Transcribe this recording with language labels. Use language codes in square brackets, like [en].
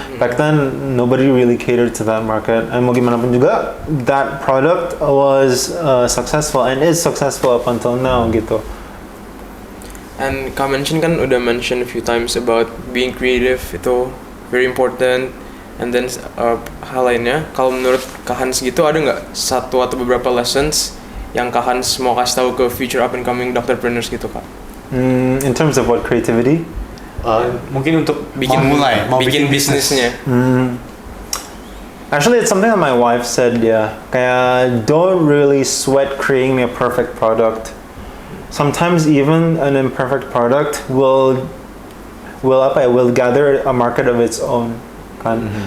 [en] Back then nobody really catered to that market, and [id] mau gimana pun juga [en] that product was successful and is successful up until now [id] gitu. [en] And Kak mention [id] kan udah [en] mention a few times about being creative, [id] itu [en] very important. [id] And then hal lainnya, kalau menurut Kak Hans gitu ada nggak satu atau beberapa lessons yang Kak Hans mau kasih tahu ke [en] future up and coming doctorpreneurs [id] gitu Kak? [en] In terms of what, creativity? [id] Mungkin untuk mau bikin bisnisnya. [en] Actually, it's something that my wife said. Yeah, [id] kayak [en] don't really sweat creating a perfect product. Sometimes even an imperfect product will gather a market of its own, [id] kan?